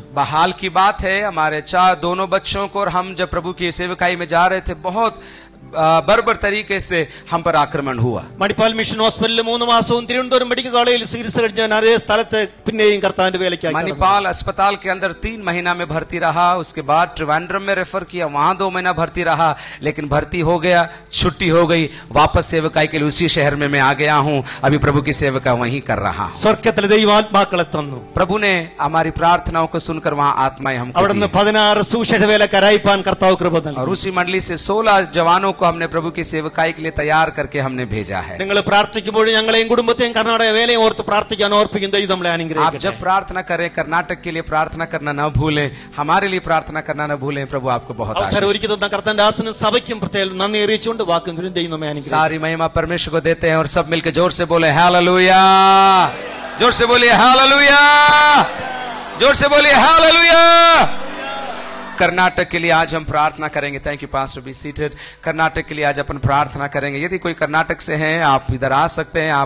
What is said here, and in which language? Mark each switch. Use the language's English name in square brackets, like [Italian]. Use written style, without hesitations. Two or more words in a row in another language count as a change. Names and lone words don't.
[Hindi] बहाल की बात है, हमारे 4 दोनों बच्चों को और हम जब प्रभु की सेवकाई में जा रहे थे बहुत बर्बर तरीके से हम पर आक्रमण हुआ. [Malayalam] മണിപ്പാൽ മിഷൻ ഹോസ്പിറ്റലിൽ 3 മാസവും തിരുവനന്തപുരം മെഡിക്കൽ കോളേജിൽ ചികിത്സ കഴിഞ്ഞ അതേ സ്ഥലത്ത് പിന്നെയും കർത്താവിന്റെ വേലയ്ക്കായി [Hindi] मणिपाल अस्पताल के अंदर 3 महीना में भर्ती रहा. उसके बाद त्रिवेंद्रम में रेफर किया, वहां 2 महीना भर्ती रहा. लेकिन भर्ती हो गया, छुट्टी हो गई, वापस सेवकाई के लिए उसी शहर में मैं आ गया हूं. अभी प्रभु की सेवका वहीं कर रहा हूं. [Malayalam] സ്വർഗ്ഗത്തിലെ ദൈവാത്മാക്കളെ തന്നു. [Hindi] प्रभु ने हमारी प्रार्थनाओं को सुनकर वहां आत्माएं हमको [Malayalam] അവിടുന്ന് [Hindi] दी. [Malayalam] 16 സുവിശേഷ വേലക്കാരായിപ്പാൻ കർത്താവ് കൃപ നൽകി. [Hindi] और उसी मंडली से 16 जवानों को हमने प्रभु की सेवकाई के लिए तैयार करके हमने भेजा है. [Malayalam] നിങ്ങൾ പ്രാർത്ഥിക്കുമ്പോൾ ഞങ്ങളെയും കുടുംബത്തെയും കർണാടക വേലയും ഓർത്ത് പ്രാർത്ഥിക്കാൻ ഓർപ്പിക്കും. ദൈവം നമ്മളെ [Hindi] आप [Malayalam] അനുഗ്രഹിക്കട്ടെ. [Hindi] जब प्रार्थना करें कर्नाटक के लिए प्रार्थना करना न भूलें, हमारे लिए प्रार्थना करना न भूलें. प्रभु आपको बहुत [Malayalam] അവസരം [Hindi] आशीष. [Malayalam] ഒരുക്കി തന്ന കർത്താവിന്റെ ദാസനും സഭയ്ക്കും പ്രത്യേകം നന്ദി അറിയിച്ചുകൊണ്ട് വാക്കും ദൈവം നമ്മെ അനുഗ്രഹിക്കട്ടെ. [Hindi] सारी महिमा परमेश्वर को देते हैं और सब मिलकर जोर से बोले हालेलुया. जोर से बोलिए हालेलुया. जोर से बोलिए हालेलुया. कर्नाटक के लिए आज हम प्रार्थना करेंगे. [English] Thank you pastor, be seated. [Hindi] कर्नाटक के लिए आज अपन प्रार्थना करेंगे. यदि कोई कर्नाटक से हैं आप इधर आ सकते हैं.